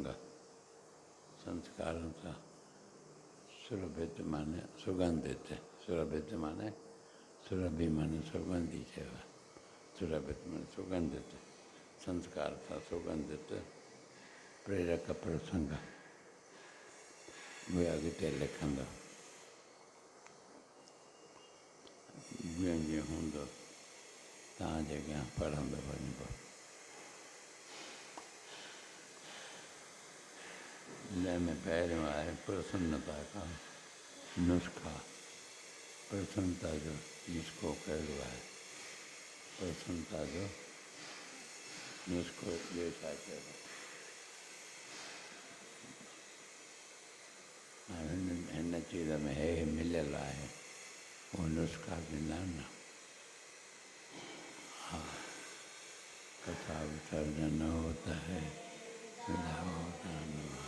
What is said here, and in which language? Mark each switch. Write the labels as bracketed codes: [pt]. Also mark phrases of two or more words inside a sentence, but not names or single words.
[sd] संस्कारों सां सुरभित माने सुगंधित। सुरभित माने सुरभि माने सुगंधी सेवा। सुरभित माने सुगंधित। संस्कार सां सुगंधित प्रेरक प्रसंग। वे अॻिते लिखंदो। जीअं जीअं हूंदो तव्हांजे अॻियां पढ़ंदो वञिबो। जंहिंमें पहिरियों आहे [hi] प्रसन्नता का नुस्खा। [sd] प्रसन्नता जो नुस्खो कहिड़ो आहे? प्रसन्नता जो नुस्खो ॿियो छा चइबो? हिन चीज़ में हे मिलियल आहे, वो नुस्खा ॾिना न। [hi] हाँ, कथा विसर्जन होता है, विदा होता न।